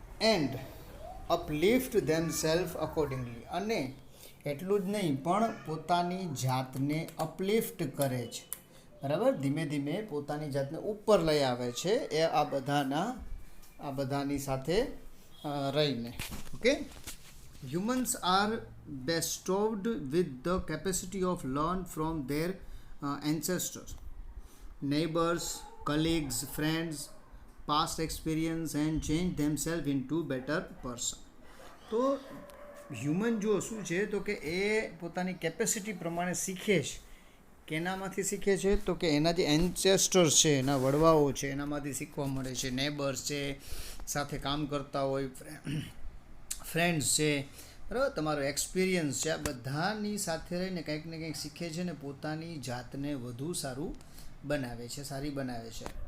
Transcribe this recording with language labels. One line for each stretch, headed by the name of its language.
English: and uplift themself accordingly,
Gujarati: અને એટલું જ નહીં પણ પોતાની જાતને અપલિફ્ટ કરે છે, બરાબર? ધીમે ધીમે પોતાની જાતને ઉપર લઈ આવે છે એ આ બધાની સાથે રહીને.
English: Okay, humans are bestowed with the capacity of learn from their ancestors, neighbors, colleagues, friends, past experience and change themselves into better person.
Gujarati: તો હ્યુમન જો શું છે તો કે એ પોતાની કેપેસિટી પ્રમાણે શીખે છે. કેનામાંથી શીખે છે તો કે એના જે એન્સેસ્ટર્સ છે, એના વડવાઓ છે, એનામાંથી શીખવા મળે છે. નેબર્સ છે, સાથે કામ કરતા હોય, ફ્રેન્ડ્સ છે, બરાબર, તમારો એક્સપિરિયન્સ છે, આ બધાની સાથે રહીને કંઈક ને કંઈક શીખે છે ને પોતાની જાતને વધુ સારું બનાવે છે, સારી બનાવે છે.